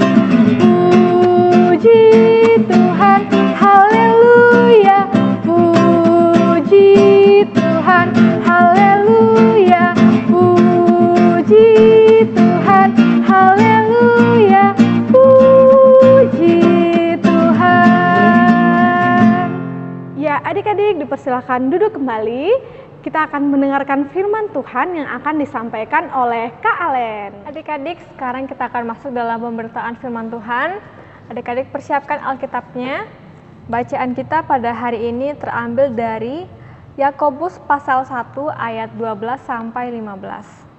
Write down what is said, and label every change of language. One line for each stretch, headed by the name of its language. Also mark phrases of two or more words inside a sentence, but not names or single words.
Indonesian: Puji Tuhan, haleluya, puji Tuhan, haleluya, puji Tuhan, haleluya, puji Tuhan. Ya, adik-adik dipersilakan duduk kembali. Kita akan mendengarkan firman Tuhan yang akan disampaikan oleh Kak Alen. Adik-adik, sekarang kita akan masuk dalam pemberitaan firman Tuhan. Adik-adik persiapkan Alkitabnya. Bacaan kita pada hari ini terambil dari Yakobus pasal 1 ayat 12 sampai 15.